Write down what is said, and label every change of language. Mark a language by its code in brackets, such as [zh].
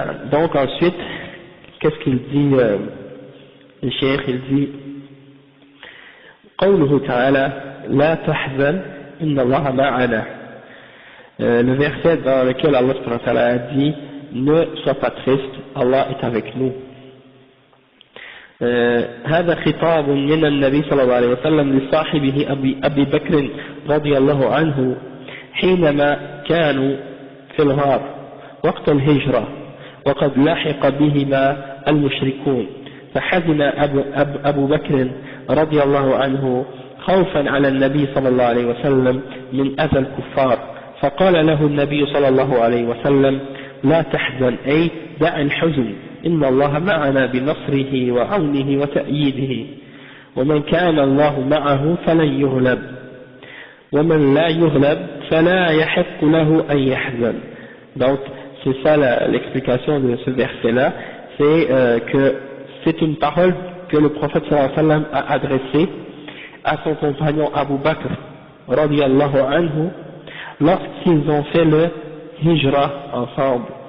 [fr] Donc ensuite, qu'est-ce qu'il dit le cheikh? Il dit [ar] قوله تعالى لا تحزن إن الله معنا. [fr] Le verset dans lequel Allah subhanahu wa ta'ala a dit ne sois pas triste, Allah est avec nous. [ar] هذا خطاب من النبي صلى الله عليه وسلم لصاحبه أبي بكر رضي الله عنه حينما كانوا في الغار وقت الهجرة وقد لاحق بهما المشركون فحزن أبو بكر رضي الله عنه خوفا على النبي صلى الله عليه وسلم من أذى الكفار فقال له النبي صلى الله عليه وسلم لا تحزن أي دع الحزن إن الله معنا بنصره وعونه وتأييده ومن كان الله معه فلن يغلب ومن لا يغلب فلا يحق له أن يحزن. [fr] Donc c'est ça l'explication de ce verset-là, c'est que c'est une parole que le prophète sallallahu alayhi wa sallam a adressée à son compagnon Abu Bakr radiyallahu anhu lorsqu'ils ont fait le hijra ensemble.